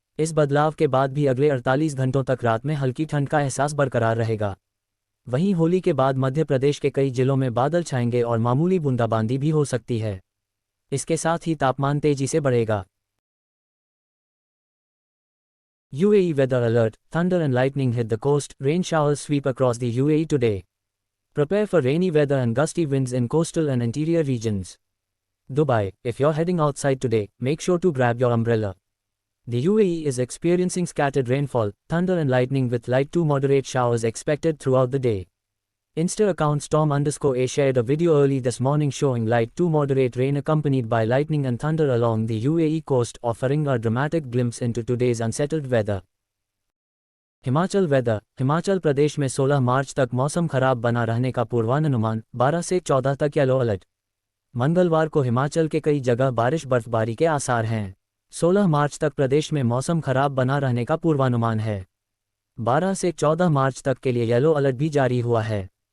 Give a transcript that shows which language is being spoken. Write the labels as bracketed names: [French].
[Hindi] इस बदलाव के बाद भी अगले 48 घंटों तक रात में हल्की ठंड का एहसास बरकरार रहेगा। वहीं होली के बाद मध्य प्रदेश के कई जिलों में बादल छाएंगे और मामूली बूंदाबांदी भी हो सकती है। इसके साथ ही तापमान तेजी से बढ़ेगा। [English] UAE weather alert. Thunder and lightning hit the coast. Rain showers sweep across the UAE today. Prepare for rainy weather and gusty winds in coastal and interior regions. Dubai, if you're heading outside today, make sure to grab your umbrella. The UAE is experiencing scattered rainfall, thunder and lightning with light to moderate showers expected throughout the day. Insta account Storm_A shared a video early this morning showing light to moderate rain accompanied by lightning and thunder along the UAE coast, offering a dramatic glimpse into today's unsettled weather. [Hindi] Himachal weather. Himachal Pradesh में 16 मार्च तक मौसम खराब बना रहने का पूर्वानुमान। 12 से 14 तक येलो अलर्ट। मंगलवार को हिमाचल के कई जगह बारिश बर्फबारी के आसार हैं। 16 मार्च तक प्रदेश में मौसम खराब बना रहने का पूर्वानुमान है। 12 से 14 मार्च तक के लिए येलो अलर्ट भी जारी हुआ है।